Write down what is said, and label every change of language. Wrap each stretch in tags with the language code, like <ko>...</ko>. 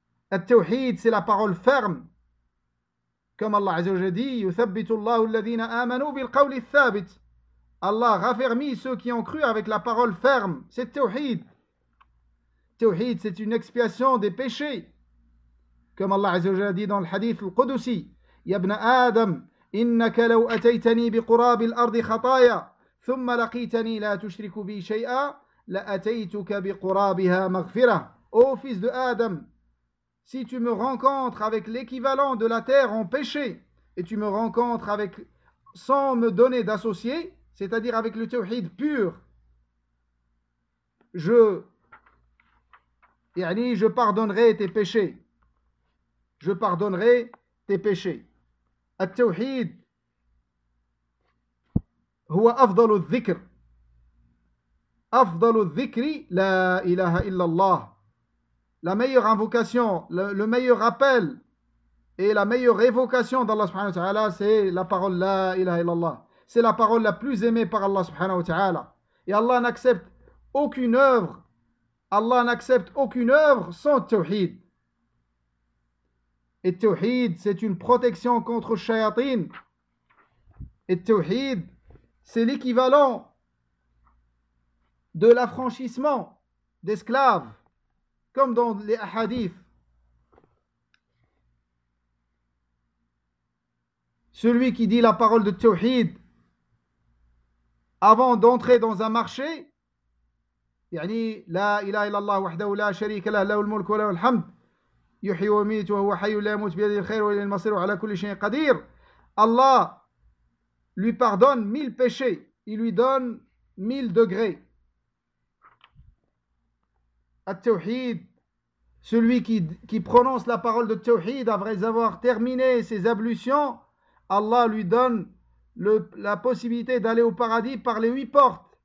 <fr>At-Tawhid, c'est la parole ferme. Comme Allah Azza wa Jalla dit,</fr> <ar>يُثَبِّتُ اللَّهُ الَّذِينَ آمَنُوا بِالْقَوْلِ الثَّابِتِ.</ar> <fr>Allah raffermit ceux qui ont cru avec la parole ferme. C'est Tawhid. Tawhid, c'est une expiation des péchés. Comme Allah Azza wa Jalla dit dans le hadith al-Qudusi,</fr> <ar>يَبْنَ آدَمْ إِنَّكَ لَوْ أَتَيْتَنِي بِقُرَابِ الْأَرْضِ خَطَايَا ثُمَّ لَقِيتَنِي لَا تُشْرِكُ بِي شَيْئًا لَأَتَيْتُكَ بِقُرَابِهَا مَغْفِرَةً.</ar> <fr>Ô fils de Adam, si tu me rencontres avec l'équivalent de la terre en péché, et tu me rencontres avec sans me donner d'associé, c'est-à-dire avec le tawhid pur, je pardonnerai tes péchés.</fr> <ar>At-tawhid هو أفضل الذكر أفضل الذكر لا إله إلا الله.</ar> <fr>La meilleure invocation, le meilleur appel et la meilleure évocation d'Allah subhanahu wa ta'ala, c'est la parole La ilaha illallah. c'est la parole la plus aimée par Allah subhanahu wa ta'ala. Et Allah n'accepte aucune œuvre. Allah n'accepte aucune œuvre sans tawhid. Et tawhid, c'est une protection contre shayatin. Et tawhid, c'est l'équivalent de l'affranchissement d'esclaves, comme dans les hadiths. Celui qui dit la parole de tawhid avant d'entrer dans un marché,</fr> <ar>يعني لا إله إلا الله وحده لا شريك له له الملك وله الحمد يحيي ويميت وهو حي لا يموت بيده الخير وإليه المصير وعلى كل شيء قدير.</ar> <fr>الله lui pardonne 1000 péchés, il lui donne 1000 degrés. التوحيد, celui qui prononce la parole de التوحيد après avoir terminé ses ablutions, Allah lui donne la possibilité d'aller au paradis par les 8 portes.</fr>